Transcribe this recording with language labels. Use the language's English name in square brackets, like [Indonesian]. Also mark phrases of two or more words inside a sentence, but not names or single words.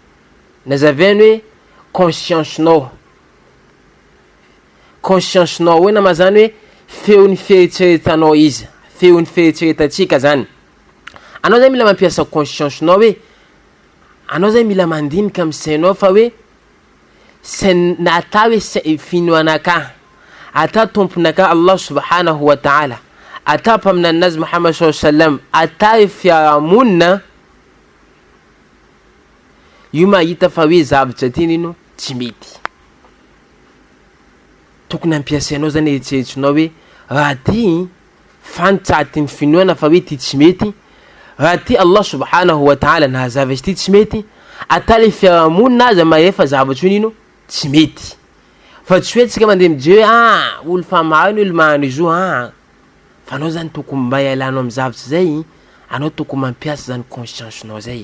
[Malagasy] Faharoany nazaveny hoe conscience-nao hoe nama zany hoe feon'ny fieritreretanao izy, feon'ny fieritreretantsika zany. Anao zany mila mampiasa conscience-nao hoe anao zany mila mandinika amin'ny sainao fa hoe ata hoe finoanaka, ata tomponaka [Arabic] الله سبحانه وتعالى, [Malagasy] ata mpaminanazy Muhammad [Arabic] صلى الله عليه وسلم, [Malagasy] ata fiarahamonina, io mahita fa hoe zavatra ty nino tsy mety. Tokony ampiasainao zany eritreritrinao hoe raha ty fantatra atin'ny finoana fa hoe ty tsy mety, raha ty [Arabic] الله سبحانه وتعالى [Malagasy] nahazava izy ty tsy mety, ata le fiarahamonina aza maefa zavatra io nino tsy mety. Fa tsy hoe tsika mandeha mijery hoe olo fa maro ny olo magnano izy io fa anao zany tokony mba ialanao amin'ny zavatra zay, anao tokony mampiasa zany conscience-nao zay.